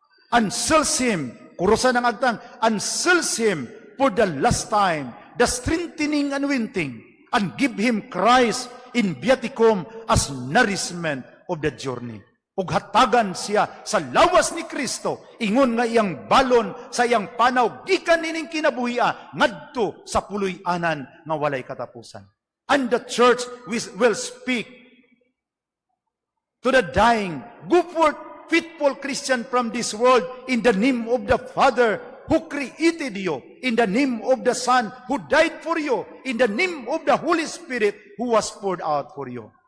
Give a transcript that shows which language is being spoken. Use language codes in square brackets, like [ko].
[en] And sells him, [ceb] kurusan ng agtang, [en] and sells him for the last time, the strengthening anointing, and give him Christ in viaticum as nourishment of the journey. [ceb] Ug hatagan siya sa lawas ni Kristo, ingon nga iyang balon sa iyang panaw, gikan ining kinabuhia, ngadto sa puloy-anan nga walay katapusan. [en] And the church will speak to the dying, go forth, faithful Christian from this world, in the name of the Father who created you, in the name of the Son who died for you, in the name of the Holy Spirit who was poured out for you.